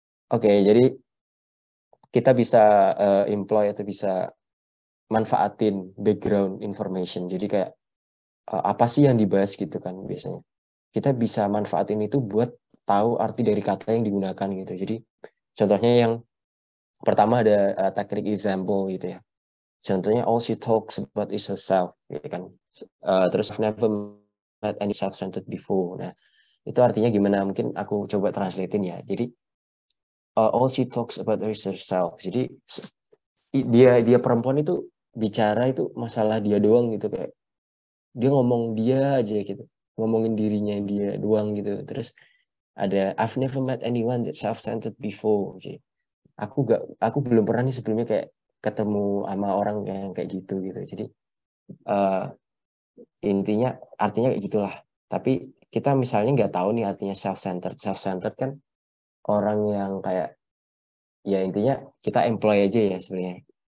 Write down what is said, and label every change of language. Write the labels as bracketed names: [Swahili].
[Indonesian] Oke, jadi kita bisa employ atau bisa manfaatin background information. Jadi kayak apa sih yang dibahas gitu kan biasanya. Kita bisa manfaatin itu buat tahu arti dari kata yang digunakan gitu. Jadi contohnya yang pertama ada teknik example gitu ya. Contohnya [English] all she talks about is herself, [Indonesian] ya kan. Terus [English] I've never met any self-centered before. [Indonesian] Nah, itu artinya gimana? Mungkin aku coba translatein ya. Jadi [English] all she talks about is herself. [Indonesian] Jadi dia perempuan itu bicara itu masalah dia doang gitu, kayak dia ngomong dia aja gitu, ngomongin dirinya dia doang gitu. Terus ada [English] I've never met anyone that self-centered before. Okay. [Indonesian] Aku belum pernah nih sebelumnya kayak ketemu sama orang yang kayak gitu gitu. Jadi uh, intinya artinya kayak gitulah. Tapi kita misalnya nggak tahu nih artinya self-centered. Self-centered kan orang yang kayak, ya intinya kita employ aja ya sebenarnya.